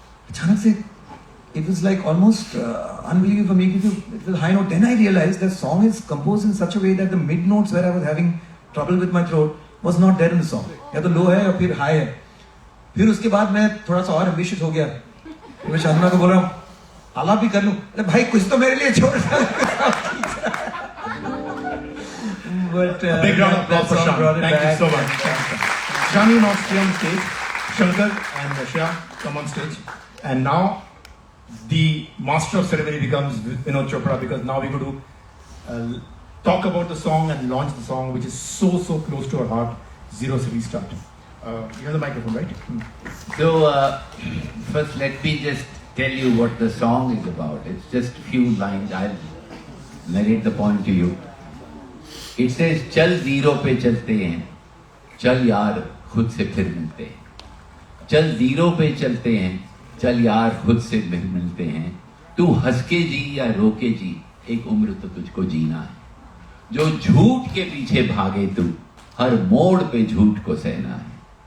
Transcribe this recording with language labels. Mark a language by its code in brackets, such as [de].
[hi] अचानक से [en] it was like almost unbelievable for me क्योंकि it was high note. Then I realized the song is composed in such a way that the mid notes where I was having trouble with my throat was not there in the song. [hi] या तो low है या फिर high है। फिर उसके बाद मैं थोड़ा सा और ambitious हो गया, मैं शांतना को बोल रहा हूँ आला भी कर लूं। अरे भाई कुछ तो मेरे लिए छोड़। [en] But Big round of applause for Shan. Thank you so much. Shan, you now stay on stage. Shankar and Shreya come on stage. And now the master of ceremony becomes Vinod Chopra, because now we're going to talk about the song and launch the song, which is so close to our heart, Zero Se Restart. You have the microphone, right? So, first let me just tell you what the song is about. It's just a few lines. I'll narrate the point to you. [hi] It says, चल zero पे चलते हैं, चल यार खुद से फिर मिलते हैं। चल जीरो पे चलते हैं, चल यार खुद से फिर मिलते हैं। तू हंस के जी या रो के जी, एक उम्र तो तुझको जीना है। जो झूठ के पीछे भागे तू, हर मोड़ पे झूठ को सहना है।